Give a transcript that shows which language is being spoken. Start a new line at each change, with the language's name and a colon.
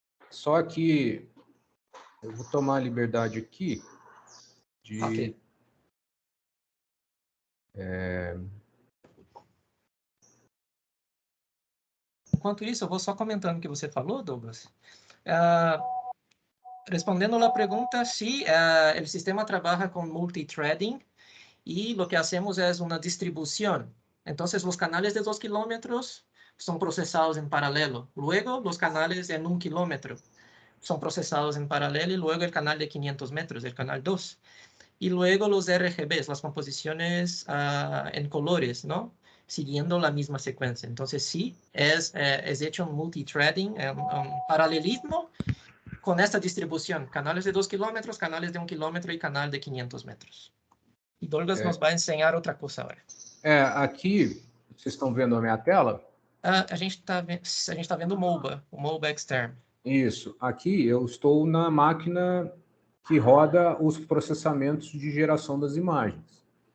Portuguese: Só que eu vou tomar a liberdade aqui de... Ok. Enquanto isso, eu vou só comentando o que você falou, Douglas. Respondendo a pergunta,
Spanish: sí, el sistema trabaja con multithreading y lo que hacemos es una distribución. Entonces, los canales de 2 kilómetros son procesados en paralelo. Luego, los canales en 1 kilómetro son procesados en paralelo y luego el canal de 500 metros, el canal 2. Y luego los RGBs, las composiciones en colores, ¿no? Siguiendo la misma secuencia. Entonces, sí, es hecho un multithreading, un paralelismo con esta distribución. Canales de 2 kilómetros, canales de 1 kilómetro y canal de 500 metros.
Portuguese: E Douglas nos vai ensinar outra coisa agora. Aqui, vocês estão vendo a minha tela? A gente tá vendo o MOBA externo. Isso. Aqui eu estou na máquina que roda os processamentos de geração das imagens.